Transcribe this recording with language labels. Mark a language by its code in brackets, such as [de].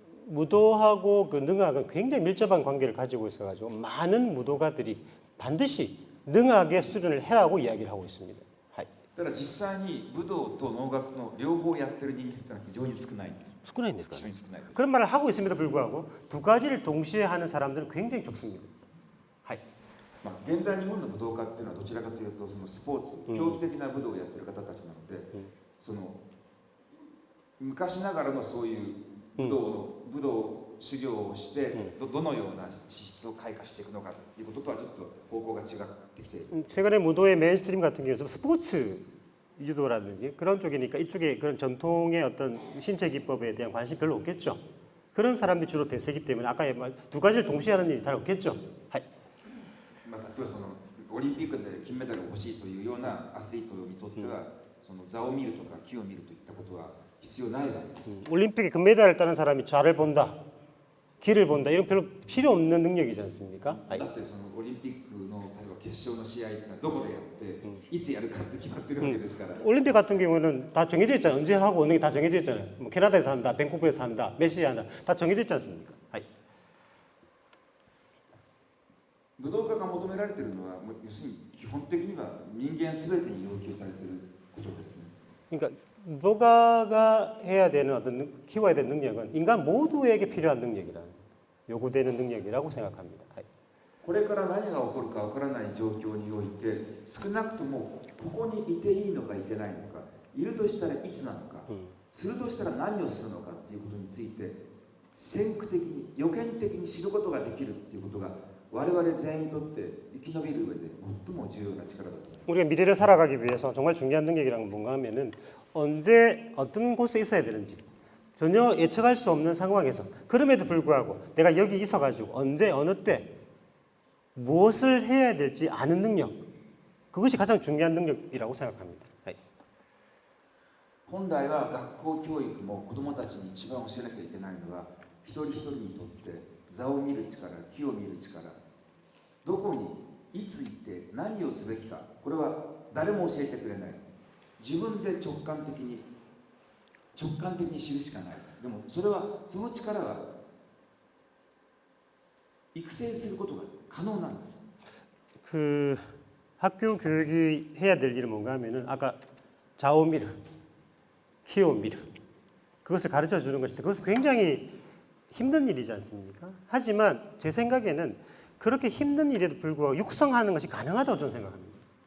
[ko] 무도하고 그 능악은 굉장히 밀접한 관계를 가지고 있어가지고 많은 무도가들이 반드시 능악의 수련을 해라고 이야기를 하고 있습니다. [ja] ただ実際に武道と農学の両方やってる人間ってのは非常に少ない。少ないんですか? 非常に少ないです。 [ko] 그런 말을 하고 있음에도 불구하고 두 가지를 동시에 하는 사람들은 굉장히 적습니다. [ja] まあ、現代日本の武道家っていうのはどちらかというとそのスポーツ、競技的な武道をやってる方たちなので、その昔ながらのそういう武道修行をして、どのような資質を開花していくのかということとはちょっと方向が違ってきている。 [ko] 최근에 무도의 메인스트림 같은 경우는 스포츠 유도라든지 그런 쪽이니까 이쪽에 그런 전통의 어떤 신체 기법에 대한 관심이 별로 없겠죠. 그런 사람들이 주로 대세기 때문에 아까 두 가지를 동시에 하는 일이 잘 없겠죠. [ja] まあ、例えばそのオリンピックで金メダルが欲しいというようなアスリートにとっては、その座を見るとか木を見るといったことは必要ないわけです。 [ko] 올림픽에 금메달을 따는 사람이 좌를 본다, 길을 본다 이런 별로 필요 없는 능력이지 않습니까? [ja] だってそのオリンピックの例えば決勝の試合がどこでやって、いつやるかって決まってるわけですから。 [ko] 올림픽 같은 경우는 다 정해져 있잖아요. 언제 하고 어느 게 다 정해져 있잖아요. 뭐 캐나다에서 한다, 밴쿠버에서 한다, 몇 시에 한다, 다 정해져 있지 않습니까? [ja] 武道家が求められているのは、要するに基本的には人間すべてに要求されていることですね。 [ko] 그러니까 무도가가 해야 되는 어떤 키워야 되는 능력은 인간 모두에게 필요한 능력이라 요구되는 능력이라고 생각합니다. [ja] これから何が起こるかわからない状況において、少なくともここにいていいのかいてないのか、いるとしたらいつなのか、するとしたら何をするのかということについて、先駆的に予見的に知ることができるということが、我々全員にとって生き延びる上で最も重要な力だと思います。 [ko] 우리가 미래를 살아가기 위해서 정말 중요한 능력이라는 건 뭔가 하면은 언제 어떤 곳에 있어야 되는지 전혀 예측할 수 없는 상황에서 그럼에도 불구하고 내가 여기 있어가지고 언제 어느 때 무엇을 해야 될지 아는 능력 그것이 가장 중요한 능력이라고 생각합니다. [ja] 本来は学校教育も子どもたちに一番教えなきゃいけないのは、一人一人にとって座を見る力、木を見る力、どこにいつ行って何をすべきか、これは誰も教えてくれない。自分で直感的に知るしかない。でもそれはその力は育成することが可能なんです。 [ko] 그 학교 교육이 해야 될 일은 뭔가 하면은 아까 자오미르, 키오미르 그것을 가르쳐 주는 것인데 그것은 굉장히 힘든 일이지 않습니까? 하지만 제 생각에는 그렇게 힘든 일에도 불구하고 육성하는 것이 가능하다고 저는 생각합니다.